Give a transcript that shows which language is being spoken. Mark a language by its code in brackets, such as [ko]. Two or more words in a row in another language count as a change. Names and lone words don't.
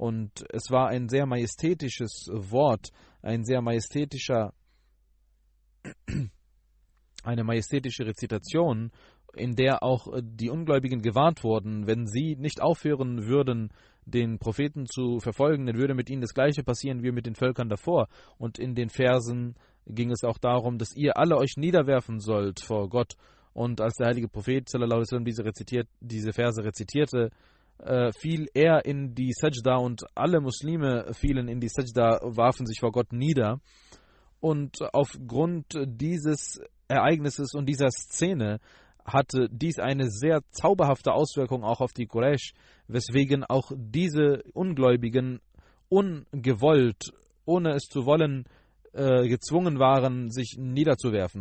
[de] Und es war ein sehr majestätisches Wort, eine majestätische Rezitation, in der auch die Ungläubigen gewarnt wurden, wenn sie nicht aufhören würden, den Propheten zu verfolgen, dann würde mit ihnen das Gleiche passieren wie mit den Völkern davor. Und in den Versen ging es auch darum, dass ihr alle euch niederwerfen sollt vor Gott. Und als der heilige Prophet [ar] صلى الله عليه وسلم [de] diese Verse rezitierte, fiel er in die Sajda und alle Muslime fielen in die Sajda, warfen sich vor Gott nieder. Und aufgrund dieses Ereignisses und dieser Szene hatte dies eine sehr zauberhafte Auswirkung auch auf die Quraysh, weswegen auch diese Ungläubigen ungewollt, ohne es zu wollen, gezwungen waren, sich niederzuwerfen.